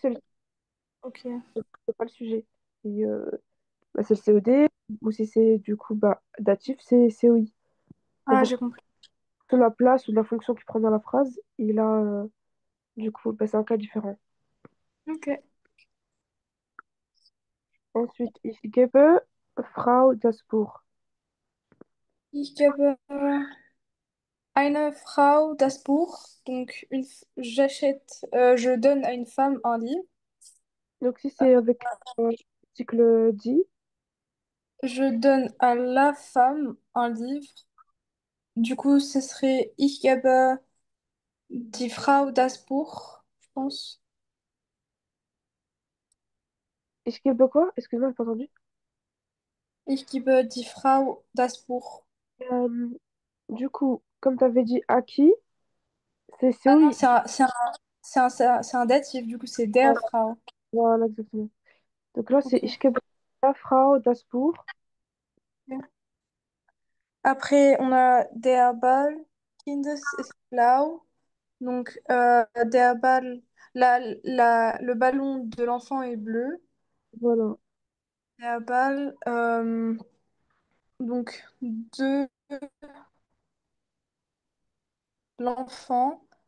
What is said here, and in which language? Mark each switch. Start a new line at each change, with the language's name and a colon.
French: l'objet. Ok. c'est pas le sujet. Et, bah, c'est le COD, ou si c'est du coup bah, datif, c'est COI. En Ah, fonction j'ai compris. de la place ou de la fonction qu'il prend dans la phrase, et là, du coup, bah, c'est un cas différent. Ok.
German: Ensuite, ich gebe Frau das Buch. Ich gebe eine Frau das Buch.
French: Donc, j'achète, je donne à une femme un livre. Donc, si c'est avec l'article dit, Je donne à la femme un livre. Du coup, ce serait
German: Ich gebe die Frau das Buch,
French: je pense.
German: ich gebe quoi?
French: Excuse-moi, j'ai pas entendu.
German: Ich gebe die Frau das Buch.
French: Euh, du coup, comme tu avais dit Aki, c'est Ah non, COI. c'est un datif, du coup, c'est der Frau. Voilà, exactement. Donc là, c'est Ok.
German: Ich gebe la Frau das Buch.
French: Après, on a
German: der Ball, Kindes ist blau.
French: Donc, der Ball, le ballon de l'enfant est bleu. Voilà. Der Ball, donc, de l'enfant.